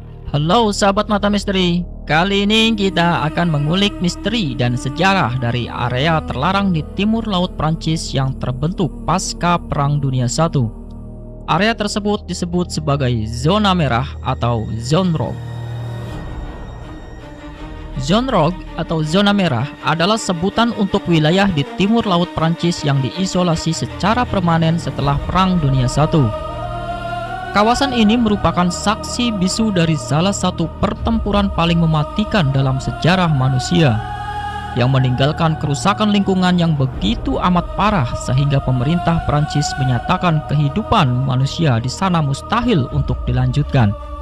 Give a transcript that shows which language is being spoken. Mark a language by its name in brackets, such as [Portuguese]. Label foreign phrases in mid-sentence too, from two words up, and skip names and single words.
[Indonesian] Halo sahabat mata misteri, kali ini kita akan mengulik misteri dan sejarah dari area terlarang di timur laut Prancis yang terbentuk pasca Perang Dunia I. Area tersebut disebut sebagai zona merah atau [French] zone rouge. Zone rouge [Indonesian] atau zona merah adalah sebutan untuk wilayah di timur laut Prancis yang diisolasi secara permanen setelah Perang Dunia I. Kawasan ini merupakan saksi bisu dari salah satu pertempuran paling mematikan dalam sejarah manusia, yang meninggalkan kerusakan lingkungan yang begitu amat parah sehingga pemerintah Prancis menyatakan kehidupan manusia di sana mustahil untuk dilanjutkan.